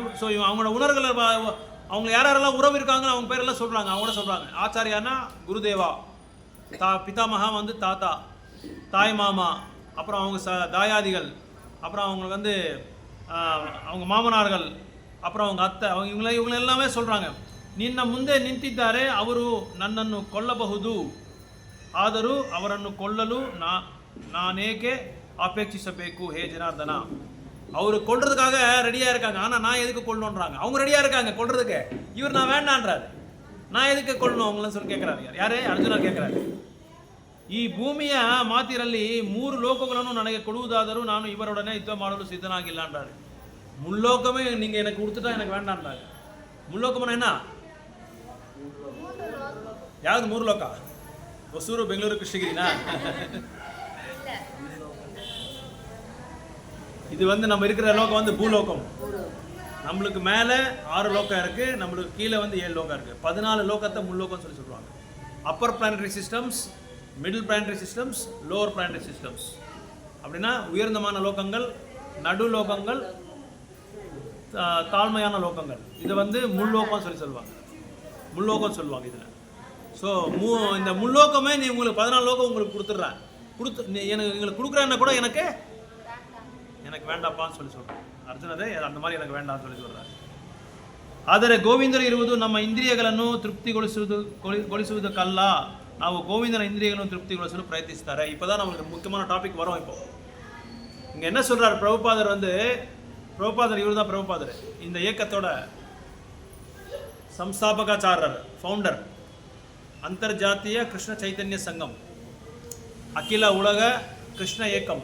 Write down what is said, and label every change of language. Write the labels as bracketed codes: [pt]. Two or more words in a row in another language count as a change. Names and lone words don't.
[ta] ஸோ அவங்களோட உணர்களை அவங்க யாரெல்லாம் உறவு இருக்காங்கன்னு அவங்க பேரெல்லாம் சொல்கிறாங்க. அவங்க கூட சொல்கிறாங்க ஆச்சாரியானா குருதேவா, பிதாமகா வந்து தாத்தா, தாய் மாமா, அப்புறம் அவங்க தாயாதிகள், அப்புறம் அவங்க வந்து அவங்க மாமனார்கள், அப்புறம் அவங்க அத்தை, அவங்க இவங்க எல்லாமே சொல்கிறாங்க. [kn] ನಿನ್ನ ಮುಂದೆ ನಿಂತಿದ್ದಾರೆ ಅವರು ನನ್ನನ್ನು ಕೊಲ್ಲಬಹುದು, ಆದರೂ ಅವರನ್ನು ಕೊಲ್ಲಲು ನಾನೇಕೆ ಅಪೇಕ್ಷಿಸಬೇಕು ಹೇ ಜನಾರ್ದನ. [ta] ಅವರು கொல்றதுக்காக ரெடியாக இருக்காங்க, ஆனால் நான் எதுக்கு கொல்லணுன்றாங்க. அவங்க ரெடியாக இருக்காங்க கொல்றதுக்கு, இவர் நான் வேண்டான்றாரு. நான் எதுக்கு கொல்லணும் அவங்களன்னு சொல்லி கேட்குறாரு. யாரே? [kn] ಅರ್ಜುನ ಕೇಳ್ತಾರೆ. ಈ ಭೂಮಿಯ ಮಾತಿರಲ್ಲಿ 3 ಲೋಕಗಳನ್ನು ನನಗೆ ಕೊಡುವುದಾದರೂ ನಾನು ಇವರೊಡನೆ ಯುದ್ಧ ಮಾಡಲು ಸಿದ್ಧನಾಗಿಲ್ಲ ಅಂತಾರೆ. [ta] முல்லோகமே நீங்கள் எனக்கு கொடுத்துட்டா எனக்கு வேண்டான்றாங்க. முல்லோகம்னா என்ன? [kn] ಯಾವ್ದು 3 ಲೋಕ? ಹೊಸೂರು, ಬೆಂಗಳೂರು, [ta] கிருஷ்ணகிரினா? இது வந்து நம்ம இருக்கிற லோகம் வந்து பூலோகம். நம்மளுக்கு மேலே 6 லோகம் இருக்குது, நம்மளுக்கு கீழே வந்து 7 லோகம் இருக்குது. 14 லோகத்தை முல்லோகம் சொல்லி சொல்லுவாங்க. [en] upper planetary systems, middle planetary systems, lower planetary systems. [ta] அப்படின்னா உயர்ந்தமான லோகங்கள், நடு லோகங்கள், தாழ்மையான லோகங்கள். இதை வந்து முல்லோகம் சொல்லி சொல்லுவாங்க, முல்லோகம் சொல்லுவாங்க இதில். ஸோ இந்த முல்லோகமே நீ உங்களுக்கு 14 லோகம் உங்களுக்கு கொடுத்துட்றேன், நீ எங்களுக்கு கொடுக்குறேன்னா கூட எனக்கு வேண்டாப்பான்னு சொல்லி சொல்கிறேன். ಅರ್ಜುನರೇ அந்த மாதிரி எனக்கு வேண்டாம்னு சொல்லி சொல்கிறார். [kn] ಆದರೆ ಗೋವಿಂದರು ಇರುವುದು ನಮ್ಮ ಇಂದ್ರಿಯಗಳನ್ನು ತೃಪ್ತಿಗೊಳಿಸುವುದಕ್ಕಲ್ಲ, ನಾವು ಗೋವಿಂದನ ಇಂದ್ರಿಯಗಳನ್ನು ತೃಪ್ತಿಗೊಳಿಸಲು ಪ್ರಯತ್ನಿಸ್ತಾರೆ. [ta] இப்போ தான் நம்மளுக்கு முக்கியமான டாபிக் வரும். இப்போ இங்கே என்ன சொல்கிறார் பிரபுபாதர் வந்து, பிரபுபாதர் இவர் தான் பிரபுபாதர், இந்த இயக்கத்தோட ಸಂಸ್ಥಾಪಕಾಚಾರ್ಯர், ஃபவுண்டர், அந்தர்ஜாத்திய கிருஷ்ண சைத்தன்ய சங்கம், அகில உலக கிருஷ்ண இயக்கம்.